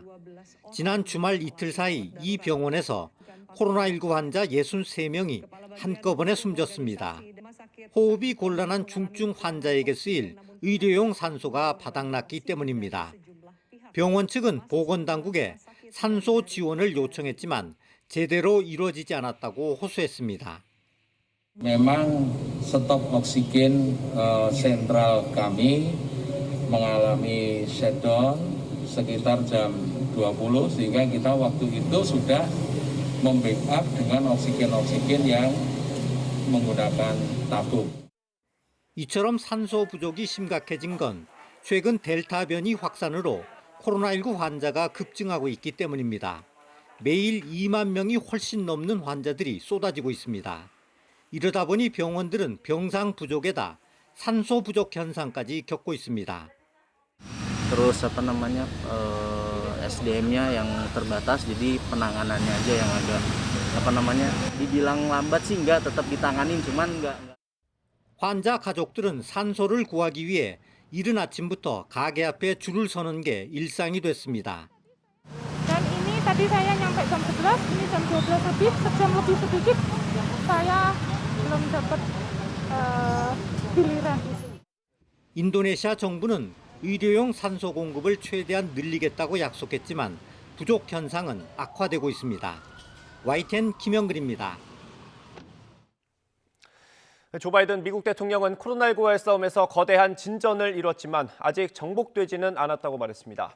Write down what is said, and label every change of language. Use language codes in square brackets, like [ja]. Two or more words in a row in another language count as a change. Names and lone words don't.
[ko] 지난 주말 이틀 사이 이 병원에서 코로나19 환자 63명이 한꺼번에 숨졌습니다. 호흡이 곤란한 중증 환자에게 쓰일 의료용 산소가 바닥났기 때문입니다. 병원 측은 보건당국에 산소 지원을 요청했지만 제대로 이루어지지 않았다고 호소했습니다. [id] Memang stok oksigen sentral kami mengalami shutdown sekitar jam 20 sehingga kita waktu itu sudah membackup dengan oksigen yang menggunakan tabung. [ko] 이처럼 산소 부족이 심각해진 건 최근 델타 변이 확산으로 코로나19 환자가 급증하고 있기 때문입니다. 매일 2만 명이 훨씬 넘는 환자들이 쏟아지고 있습니다. 이러다 보니 병원들은 병상 부족에다 산소 부족 현상까지 겪고 있습니다. [id] Terus SDM-nya yang terbatas, jadi penanganannya aja yang agak dibilang lambat sih enggak, tetap ditanganin cuman enggak. [ko] 환자 가족들은 산소를 구하기 위해 이른 아침부터 가게 앞에 줄을 서는 게 일상이 됐습니다. [id] Dan ini tadi saya nyampe jam 11, ini jam 12 habis, sejam lebih sedikit saya belum dapat giliran. [ko] 인도네시아 정부는 의료용 산소 공급을 최대한 늘리겠다고 약속했지만 부족 현상은 악화되고 있습니다. YTN 김영근입니다. 조 바이든 미국 대통령은 코로나19와의 싸움에서 거대한 진전을 이뤘지만 아직 정복되지는 않았다고 말했습니다.